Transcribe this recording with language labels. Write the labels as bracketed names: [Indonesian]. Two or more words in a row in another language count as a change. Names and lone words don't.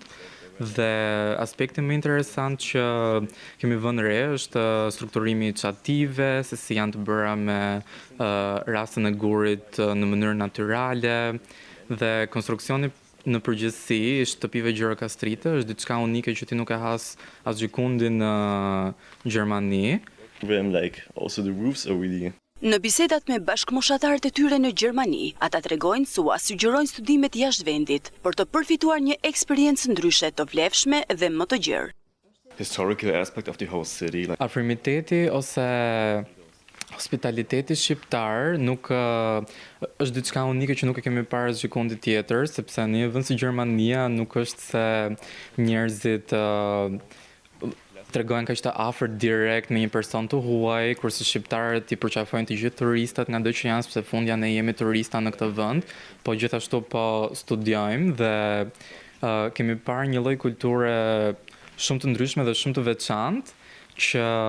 [Albanian] Dhe aspekti më interesant që kemi vënë re është strukturimi i çative, se si janë të bëra me rastën e gurit në mënyrë natyrale dhe konstruksioni në përgjithësi i shtëpive gjirokastrite është diçka unike që ti nuk e has asgjikundi në Gjermani. [English] Also the roofs are really. [Albanian] Në bisedat me bashkëmoshatarët e tyre në Gjermani, ata tregojnë se u sugjerojnë studimet jashtë vendit për të përfituar një eksperiencë ndryshe të vlefshme dhe më të gjerë. [English] Historical aspect of the whole city. [Albanian] Afrimiteti ose hospitaliteti shqiptar nuk është diçka unike që nuk e kemi parë asgjikundi tjetër, sepse në një vend si Gjermania nuk është se njerëzit tregojnë kaq të afërt direkt me një person të huaj, kurse shqiptarët i përqafojnë të gjithë turistat nga do që janë, sepse fundja ne jemi turista në këtë vend, po gjithashtu po studiojmë dhe kemi parë një lloj kulture shumë të ndryshme dhe shumë të veçantë që